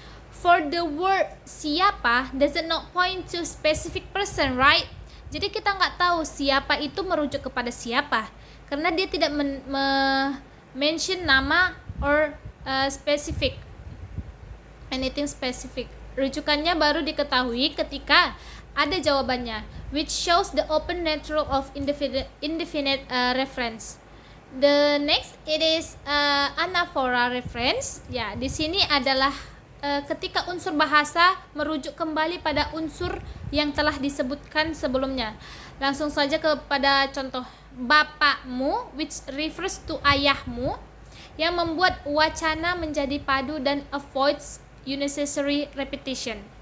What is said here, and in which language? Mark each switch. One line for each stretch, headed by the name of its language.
English: for the word siapa does not point to specific person, right?
Indonesian: Jadi kita nggak tahu siapa itu merujuk kepada siapa karena dia tidak mention nama
English: or specific, anything specific.
Indonesian: Rujukannya baru diketahui ketika ada jawabannya,
English: which shows the open nature of indefinite reference. The next it is anaphora reference.
Indonesian: Ya, di sini adalah ketika unsur bahasa merujuk kembali pada unsur yang telah disebutkan sebelumnya. Langsung saja kepada contoh bapakmu,
English: which refers to
Indonesian: ayahmu, yang membuat wacana menjadi padu dan
English: avoids unnecessary repetition.